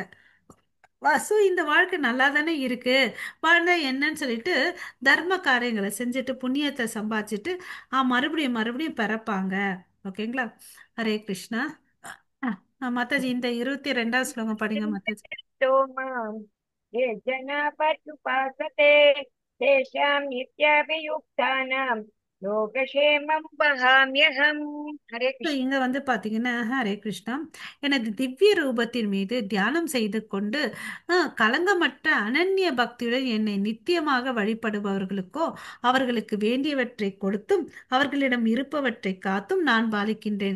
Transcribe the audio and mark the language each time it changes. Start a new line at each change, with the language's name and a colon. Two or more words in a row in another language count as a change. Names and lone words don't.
Tamil: வாசு இந்த வாழ்க்கை நல்லா தானே இருக்கு, வாழ்ந்தா என்னன்னு சொல்லிட்டு தர்ம காரியங்களை செஞ்சுட்டு புண்ணியத்தை சம்பாதிச்சுட்டு மறுபடியும் மறுபடியும் பிறப்பாங்க. ஓகேங்களா? ஹரே கிருஷ்ணா. மாதாஜி இந்த 22வது ஸ்லோகம் படிங்க மாதாஜி.
Sanskrit: चिन्तयन्तो माम् ये जना पर्युपासते तेषां नित्याभियुक्तानां योगक्षेमं वहाम्यहम् हरे So, कृष्ण
Tamil: இங்க வந்து பாத்தீங்கன்னா ஹரே கிருஷ்ணா, எனது திவ்ய ரூபத்தின் மீது தியானம் செய்து கொண்டு கலங்கமற்ற அனன்ய பக்தியுடன் என்னை நித்தியமாக வழிபடுபவர்களுக்கோ அவர்களுக்கு வேண்டியவற்றை கொடுத்தும் அவர்களிடம் இருப்பவற்றை காத்தும் நான் பாலிக்கின்றேன்.